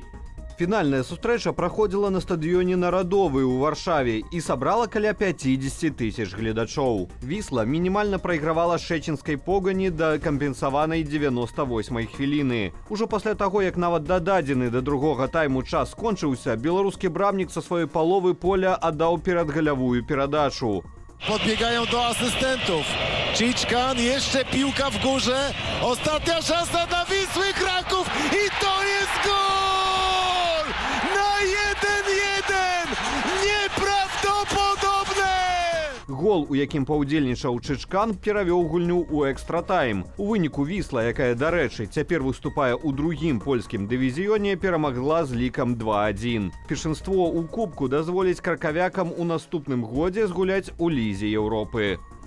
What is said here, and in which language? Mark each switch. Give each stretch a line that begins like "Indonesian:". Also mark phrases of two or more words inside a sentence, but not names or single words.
Belarusian: Фінальная сустрэча праходзіла на стадыёне «Нарадовы» ў Варшаве і сабрала каля 50 тысяч гледачоў. Вісла мінімальна прайгравала шчэцінскай Погані да кампенсаванай 98-й хвіліны. Ужо пасля таго, як нават дададзены да другога тайму час скончыўся, беларускі брамнік са сваёй паловы поля аддаў перадгалявую перадачу.
Polish: Podbiegają do asystentów. Czyczkan, jeszcze piłka w górze. Ostatnia szansa dla Wisły Kraków i to jest gol! Na 1-1! Nieprawdopodobne!
Belarusian: Гол, у якім паўдзельнічаў Чычкан, перавёў гульню ў экстратайм. У выніку Вісла, якая, дарэчы, цяпер выступае ў другім польскім дывізіёне, перамагла з лікам 2-1. Першынство ў кубку дазволіць кракавякам у наступным годзе згуляць у лізе Еўропы.